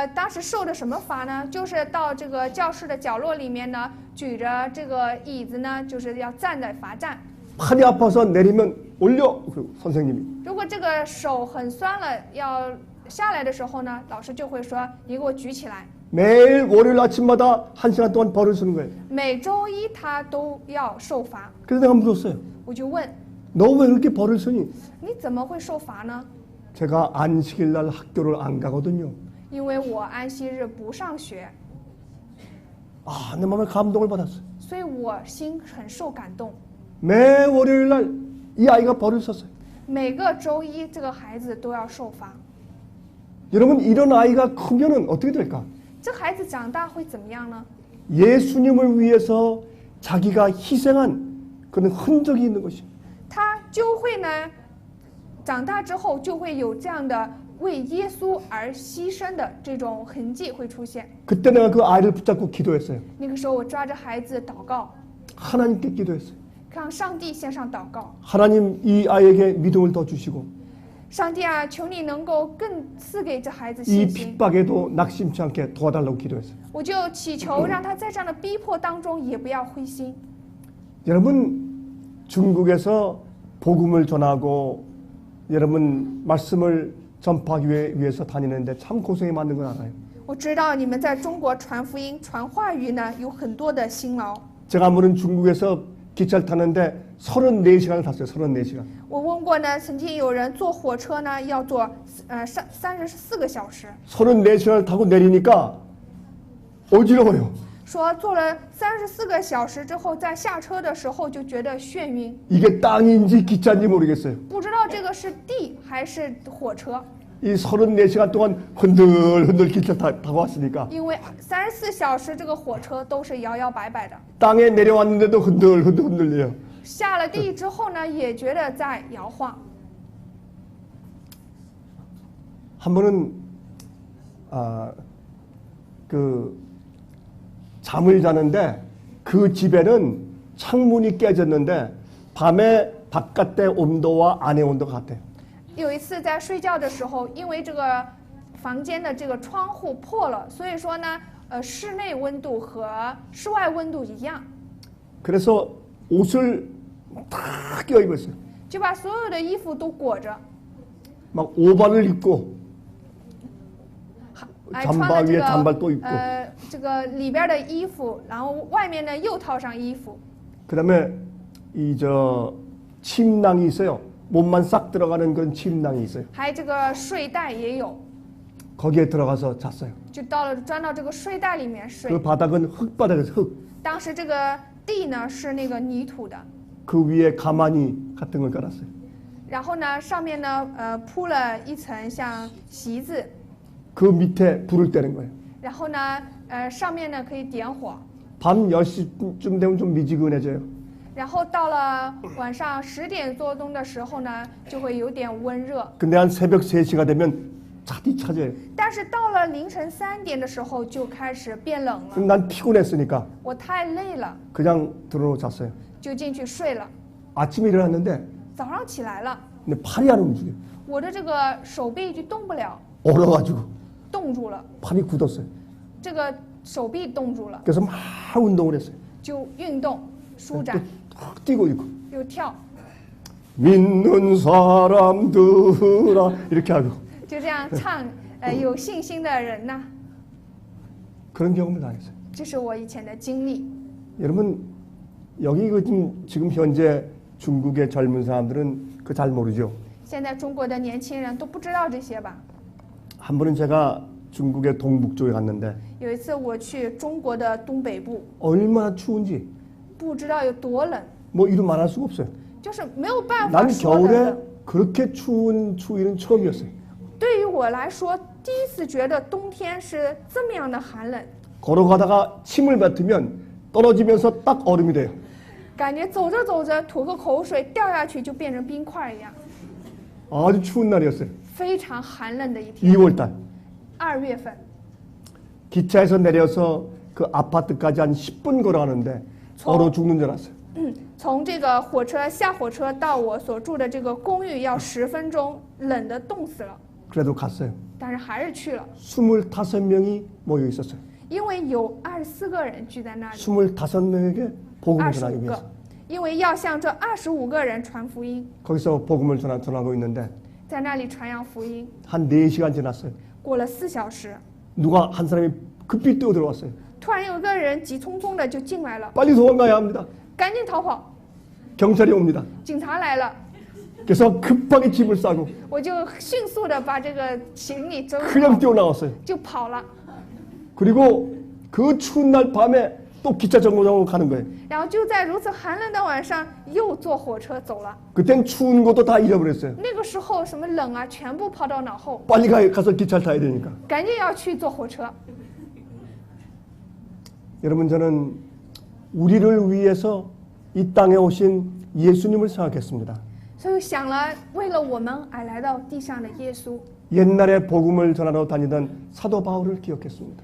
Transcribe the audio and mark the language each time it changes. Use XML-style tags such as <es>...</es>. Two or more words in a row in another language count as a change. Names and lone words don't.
<zh>当时受的什么罚呢？就是到这个教室的角落里面呢，举着这个椅子呢，就是要站在罚站。</zh> <ko>팔이 아파서 내리면 올려. 그 선생님이.</ko> <zh>如果这个手很酸了，要下来的时候呢，老师就会说你给我举起来。</zh> <ko>매일 월요일 아침마다 1시간 동안 벌을 쓰는 거예요.</ko> <zh>每周一他都要受罚。</zh> <ko>그래서 내가 물었어요.</ko> <zh>我就问</zh> <ko>너 왜 그렇게 벌을 쓰니?</ko> <zh>你怎么会受罚呢？</zh> <ko>제가 안식일 날 학교를 안 가거든요.</ko> <zh>因为我安息日不上学，</zh> <ko>내 마음에 감동을 받았어요.</ko> <zh>所以我心很受感动。</zh> <ko>매 월요일 날 이 아이가 벌을 썼어요.</ko> <zh>每个周一这个孩子都要受罚。</zh> <ko>여러분 이런 아이가 크면은 어떻게 될까?</ko> <zh>这孩子长大会怎么样呢？</zh> <ko>예수님을 위해서 자기가 희생한 그런 흔적이 있는 것이죠.</ko> <zh>他就会呢，长大之后就会有这样的为耶稣而牺牲的这种痕迹会出现。</zh> <ko>그때 내가 그 아이를 붙잡고 기도했어요.</ko> <zh>那个时候我抓着孩子祷告，</zh> <ko>하나님께 기도했어요.</ko> <zh>向上帝献上祷告。</zh> <ko>하나님 이 아이에게 믿음을 더 주시고</ko> <zh>上帝啊，求你能够更赐给这孩子</zh> <ko>이</ko> <zh>信心。</zh> <ko>핍박에도 낙심치 않게 도와달라고 기도했어요.</ko> <zh>我就祈求让他在这样的逼迫当中也不要灰心。</zh> <ko>여러분 중국에서 복음을 전하고 여러분 말씀을 전파하기 위해서 다니는데 참 고생이 많은 걸 알아요.</ko> <zh>我知道你们在中国传福音、传话语呢，有很多的辛劳。</zh> <ko>제가 한번은 중국에서 기차를 탔는데 34시간을 탔어요. 34시간.</ko> <zh>我问过呢，曾经有人坐火车呢，要坐34个小时，</zh> <ko>34시간을 타고 내리니까 어지러워요.</ko> <zh>说坐了34个小时之后，在下车的时候就觉得眩晕，</zh> <ko>이게 땅인지 기차인지 모르겠어요.</ko> <zh>不知道这个是地还是火车，</zh> <ko>이 34시간 동안 흔들흔들 기차 타고 왔으니까</ko> <zh>因为34小时这个火车都是摇摇摆摆的，</zh> <ko>땅에 내려왔는데도 흔들흔들 흔들려요.</ko> <zh>下了地之后呢，也觉得在摇晃。</zh> <ko>한 번은 그 잠을 자는데 그 집에는 창문이 깨졌는데 밤에 바깥의 온도와 안의 온도가 같아요.</ko> <zh>有一次在睡觉的时候，因为这个房间的这个窗户破了，所以说呢，室内温度和室外温度一样，</zh> <ko>그래서 옷을 다 껴입었어요.</ko> <zh>就把所有的衣服都裹着，</zh> <ko>막 오반을 입고</ko> <zh>还</zh> <ko>잠바</ko> <zh>穿了</zh> <ko>위에</ko> <zh>这</zh> <ko>단발 또</ko> <zh>个</zh> <ko>입고</ko> <zh>这个里边的衣服，然后外面呢又套上衣服，</zh> <ko>그다음에 이 저 침낭이 있어요. 몸만 싹 들어가는 그런 침낭이 있어요.</ko> <zh>还这个睡袋也有，</zh> <ko>거기에 들어가서 잤어요.</ko> <zh>就钻到这个睡袋里面睡</zh> <ko>그 。 바닥은 흙바닥에서 흙.</ko> <zh>当时这个地呢是那个泥土的，</zh> <ko>그 위에 가마니 같은 걸 깔았어요.</ko> <zh>然后呢上面呢铺了一层像席子，</zh> <ko>그 밑에 불을 떼는 거예요.</ko> <zh>然后呢上面呢可以点火。</zh> <ko>밤 10시쯤 되면 좀 미지근해져요.</ko> <zh>然后到了晚上10点多钟的时候呢，就会有点温热。</zh> <ko>근데 한 새벽 3시가 되면 차디차져요.</ko> <zh>但是到了凌晨3点的时候就开始变冷了。</zh> <ko>난 피곤했으니까</ko> <zh>我太累了，</zh> <ko>그냥 들어놓고 잤어요.</ko> <zh>就进去睡了。</zh> <ko>아침에 일어났는데</ko> <zh>早上起来了，</zh> <ko>근데 팔이 안 움직여요.</ko> <zh>我的这个手臂就动不了，</zh> <ko>얼어가지고</ko> <zh>冻住了，</zh> <ko>팔이 굳었어요.</ko> <zh>这个手臂冻住了，</zh> <ko>그래서 막 운동을 했어요.</ko> <zh>就运动舒展，</zh> <ko>또 뛰고 있고</ko> <zh>又跳，</zh> <ko>믿는 사람들아 이렇게 하고</ko> <zh>就这样唱。有信心的人呐，</zh> <ko>그런 경험을 당했어요.</ko> <zh>这是我以前的经历。</zh> <ko>여러분 여기 지금 현재 중국의 젊은 사람들은 그 잘 모르죠.</ko> <zh>现在中国的年轻人都不知道这些吧？</zh> <ko>한 번은 제가 중국의 동북쪽에 갔는데</ko> <zh>有一次我去中国的东北部，</zh> <ko>얼마나 추운지</ko> <zh>不知道有多冷，</zh> <ko>뭐 이루 말할 수가 없어요.</ko> <zh>就是没有办法</zh> <ko>난</ko> <zh>说的</zh> <ko>겨울에</ko> <zh>冷。</zh> <ko>그렇게 추운 추위는 처음이었어요.</ko> <zh>对于我来说，第一次觉得冬天是这么样的寒冷，</zh> <ko>걸어가다가 침을 뱉으면 떨어지면서 딱 얼음이 돼요.</ko> <zh>感觉走着走着吐个口水掉下去就变成冰块一样，</zh> <ko>아주 추운 날이었어요.</ko> <zh>非常寒冷的一天。</zh> <ko>2월달</ko> <zh>2月份，</zh> <ko>기차에서 내려서 그 아파트까지 한 10분 걸어가는데 얼어 죽는 줄 알았어요.</ko> <zh>从这个下火车到我所住的这个公寓要10分钟，冷得冻死了，</zh> <ko>그래도 갔어요.</ko> <zh>但是还是去了，</zh> <ko>25명이 모여 있었어요.</ko> <zh>因为有24个人聚在那里，</zh> <ko>25명에게 복음을 전하기</ko> <zh>25</zh> <ko>위해서.</ko> <zh>个，因为要向这25个人传福音，</zh> <ko>거기서 복음을 전하고 있는데</ko> <zh>在那里传扬福音。</zh> <ko>한 4시간 지났어요.</ko> <zh>过了4小时，</zh> <ko>누가 한 사람이 급히 뛰어 들어왔어요.</ko> <zh>突然有个人急匆匆的就进来了，</zh> <ko>빨리 도망가야 합니다.</ko> <zh>赶紧逃跑，</zh> <ko>경찰이 옵니다.</ko> <zh>警察来了。</zh> <ko>그래서 급하게 짐을 싸고</ko> <zh>我就迅速的把这个行李整</zh> <ko>그냥</ko> <zh>好，</zh> <ko>뛰어나왔어요.</ko> <zh>就跑了。</zh> <ko>그리고 그 추운 날 밤에 또 기차 정거장으로 가는 거예요.</ko> <zh>然后就在如此寒冷的晚上，又坐火车走了。</zh> <ko>그땐 추운 것도 다 잃어버렸어요.</ko> <zh>那个时候什么冷啊，全部抛到脑后，</zh> <ko>빨리 가서 기차를 타야 되니까.</ko> <zh>赶紧要去坐火车。</zh> <ko>여러분, 저는 우리를 위해서 이 땅에 오신 예수님을 생각했습니다.</ko> <zh>所以想了，为了我们而来到地上的耶稣，</zh> <ko>옛날에 복음을 전하러 다니던 사도 바울을 기억했습니다.</ko>